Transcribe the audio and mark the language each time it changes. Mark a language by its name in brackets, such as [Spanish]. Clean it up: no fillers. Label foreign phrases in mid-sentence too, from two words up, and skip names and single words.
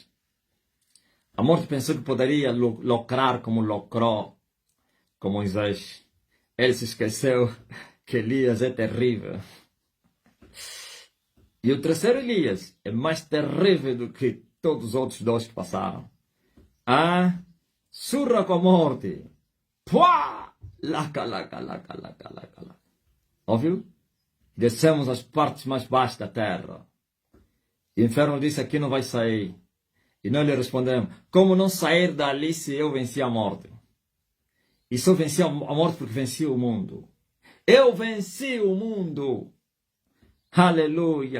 [Portuguese] A morte pensou que poderia lucrar como lucrou com Moisés. Ele se esqueceu que Elias é terrível. E o terceiro Elias é mais terrível do que todos os outros dois que passaram. Ah, surra com a morte. Pua! Laca, laca, laca, laca, laca, laca. Ouviu? Descemos as partes mais baixas da terra. E o inferno disse: aqui não vai sair. E nós lhe respondemos: como não sair dali se eu venci a morte? E só venci a morte porque venci o mundo. Eu venci o mundo. Aleluia.